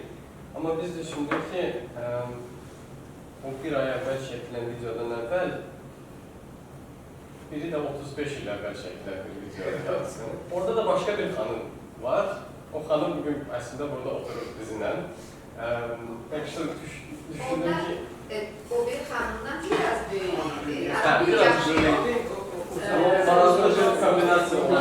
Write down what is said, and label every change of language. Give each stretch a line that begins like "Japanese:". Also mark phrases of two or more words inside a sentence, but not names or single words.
Azerbaijani: Amma biz düşündük ki, o bir ay əvvəl çəkilən videodan əvvəl, biri də 35 il əvvəl çəkilən bir videoda yazsın. Orada da başqa bir xanım var. O xanım bugün əslində burada oturur bizimlə. Bəlkə düşündüm ki... O bir xanımdan biraz böyüydü. Biraz böyüydü.
Turkish: Ama bazı bir kombinasyon var.